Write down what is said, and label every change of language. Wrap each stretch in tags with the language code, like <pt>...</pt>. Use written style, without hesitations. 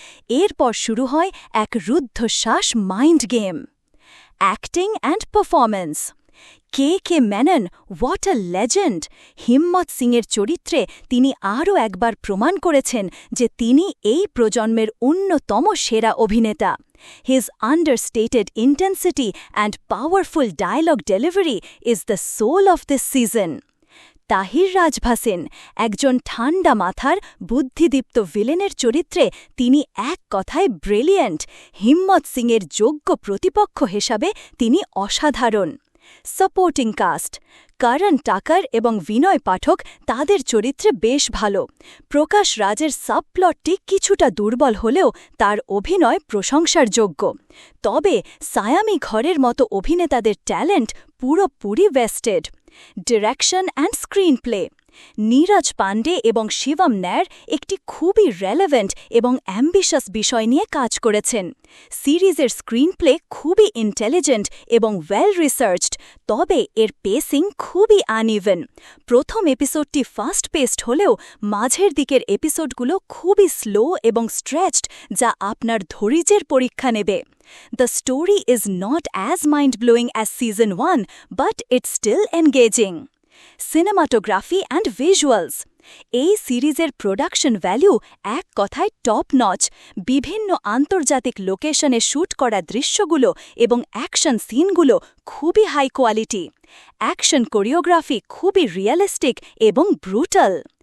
<bn>এরপর শুরু হয় এক রুদ্ধশ্বাস mind game.</bn> <en>Acting and performance. K Menon, what a legend!</en> <bn>হিম্মত সিংয়ের চরিত্রে তিনি আরও একবার প্রমাণ করেছেন যে তিনি এই প্রজন্মের অন্যতম সেরা অভিনেতা।</bn> <en>His understated intensity and powerful dialogue delivery is the soul of this season.</en> <bn>Tahir রাজ ভাসিন, একজন ঠান্ডা মাথার বুদ্ধিদীপ্ত ভিলেনের চরিত্রে তিনি এক কথায় ব্রিলিয়েন্ট। হিম্মত সিংয়ের যোগ্য প্রতিপক্ষ হিসাবে তিনি অসাধারণ।</bn> <en>Supporting cast.</en> <bn>করণ টাকার এবং বিনয় পাঠক তাদের চরিত্রে বেশ ভালো। প্রকাশ রাজের সাবপ্লটটি কিছুটা দুর্বল হলেও তার অভিনয় প্রশংসার যোগ্য। তবে সায়ামি ঘরের মতো অভিনেতাদের ট্যালেন্ট পুরোপুরি wasted.</bn> <en>Direction and screenplay.</en> <bn>Neeraj Pandey এবং শিবম নায়ার একটি খুবই রেলেভেন্ট এবং অ্যাম্বিশাস বিষয় নিয়ে কাজ করেছেন। সিরিজের স্ক্রিনপ্লে খুবই ইন্টেলিজেন্ট এবং ওয়েল রিসার্চড, তবে এর পেসিং খুবই আনইভেন। প্রথম এপিসোডটি ফাস্ট পেসড হলেও মাঝের দিকের এপিসোডগুলো খুবই স্লো এবং স্ট্রেচড, যা আপনার ধৈর্যের পরীক্ষা নেবে।</bn> <en>The story is not as mind-blowing as Season 1, but it's still engaging. Cinematography and Visuals.</en> <bn>এই সিরিজের প্রোডাকশন ভ্যালু এক কথায় টপ নচ। বিভিন্ন আন্তর্জাতিক লোকেশনে শ্যুট করা দৃশ্যগুলো এবং অ্যাকশন সিনগুলো খুবই হাই কোয়ালিটি। অ্যাকশন কোরিওগ্রাফি খুবই রিয়েলিস্টিক এবং ব্রুটাল।</bn>